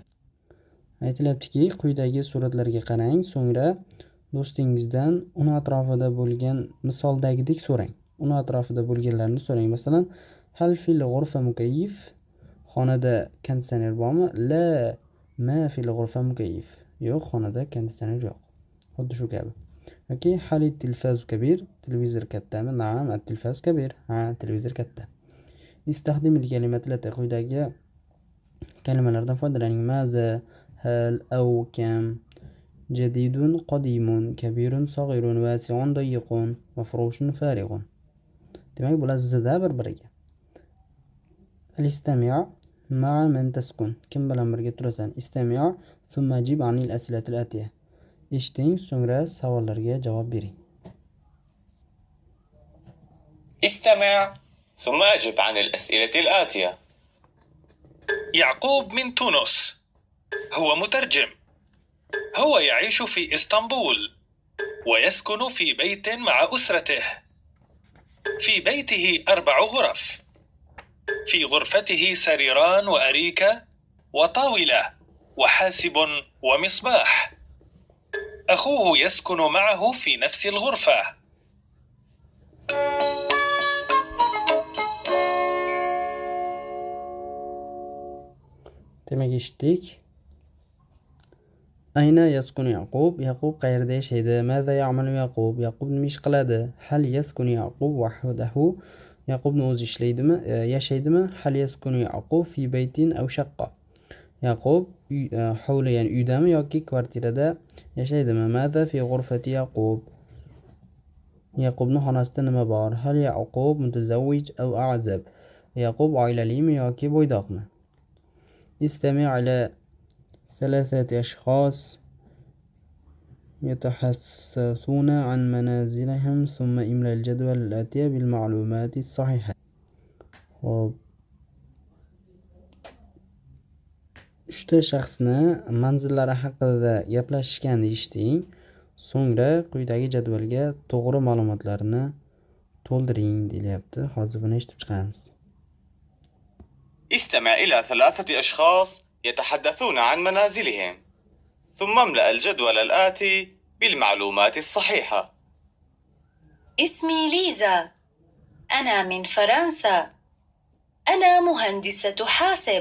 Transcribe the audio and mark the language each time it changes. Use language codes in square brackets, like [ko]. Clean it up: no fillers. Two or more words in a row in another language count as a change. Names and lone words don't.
[uz] Aytilyaptiki, quyidagi suratlarga qarang, so'ngra do'stingizdan uni atrofida bo'lgan misoldagidek so'rang. Uni atrofida bo'lganlarni so'rang. Masalan, [ar] هل في الغرفة مكيف? [uz] Xonada konditsioner bormi? [ar] لا، ما في الغرفة مكيف. [uz] Yo'q, xonada konditsioner yo'q. Xuddi shu kabi. yoki [ar] hal التلفاز كبير [uz] televizor kattami [ar] نعم التلفاز كبير [uz] televizor katta [ar] استخدم الكلمات التي [uz] quyidagi kalimalardan foydalaning [ar] ماذا هل أو كم جديد قديم كبير صغير واسع ضيق مفروش فارغ [uz] demak bular zida bir-biriga [ar] الاستمع مع من تسكن [uz] kim bilan birga turasan [ar] استمع ثم أجب عن الأسئلة الآتية [uz] eshiting so'ngra savollarga javob bering [ar] استمع ثم أجب عن الأسئلة الآتية. يعقوب من تونس. هو مترجم. هو يعيش في إسطنبول ويسكن في بيت مع أسرته. في بيته 4 غرف. في غرفته سريران وأريكة وطاولة وحاسب ومصباح. أخوه يسكن معه في نفس الغرفة. [uz] demak eshitdik [ar] أين يسكن يعقوب [uz] yaqub qayerda yashaydi [ar] ماذا يعمل يعقوب [uz] yaqub nima ish [ar] qiladi هل يسكن يعقوب وحده [uz] yaqubni o'zi ishlaydimi yashaydimi [ar] هل يسكن يعقوب في بيت أو شقة [uz] yaqub hovli ya'ni uydami yoki kvartirada yashaydimi [ar] ماذا في غرفة يعقوب [uz] yaqubning xonasida nima bor [ar] هل يعقوب متزوج أو أعزب [uz] yaqub oilalimi yoki bo'ydoqmi [ar] استمع إلى 3 أشخاص يتحدثون عن منازلهم ثم املأ الجدول الآتية بالمعلومات الصحيحة [uz] 3 shaxsni manzillari haqida gaplashishganini eshiting so'ngra quyidagi jadvalga to'g'ri ma'lumotlarni to'ldiring deyapti hozir buni eshitib chiqamiz [ar] استمع إلى 3 أشخاص يتحدثون عن منازلهم ثم املأ الجدول الآتي بالمعلومات الصحيحة. اسمي ليزا. أنا من فرنسا. أنا مهندسة حاسب.